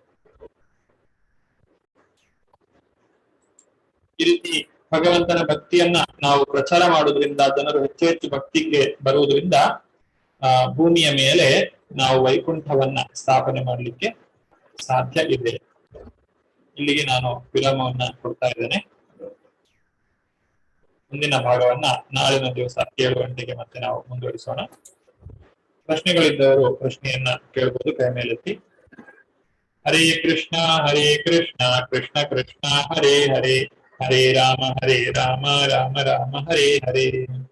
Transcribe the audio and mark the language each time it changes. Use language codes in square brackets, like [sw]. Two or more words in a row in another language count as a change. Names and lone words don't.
[kn] ಈ ರೀತಿ ಭಗವಂತನ ಭಕ್ತಿಯನ್ನ ನಾವು ಪ್ರಚಾರ ಮಾಡೋದ್ರಿಂದ, ಜನರು ಹೆಚ್ಚು ಹೆಚ್ಚು ಭಕ್ತಿಗೆ ಬರುವುದರಿಂದ ಭೂಮಿಯ ಮೇಲೆ ನಾವು ವೈಕುಂಠವನ್ನ ಸ್ಥಾಪನೆ ಮಾಡಲಿಕ್ಕೆ ಸಾಧ್ಯ ಇದೆ. ಇಲ್ಲಿಗೆ ನಾನು ವಿರಾಮವನ್ನ ಕೊಡ್ತಾ ಇದ್ದೇನೆ. ಮುಂದಿನ ಭಾಗವನ್ನ ನಾಳಿನ ದಿವಸ 7 ಗಂಟೆಗೆ ಮತ್ತೆ ನಾವು ಮುಂದುವರಿಸೋಣ. ಪ್ರಶ್ನೆಗಳಿದ್ದವರು ಪ್ರಶ್ನೆಯನ್ನ ಕೇಳಬಹುದು, ಕೈ ಮೇಲೆತ್ತಿ. [sa] ಹರೇ ಕೃಷ್ಣ ಕೃಷ್ಣ ಕೃಷ್ಣ ಹರೇ ಹರೇ, ಹರೇ ರಾಮ ರಾಮ ರಾಮ ಹರೇ ಹರೇ.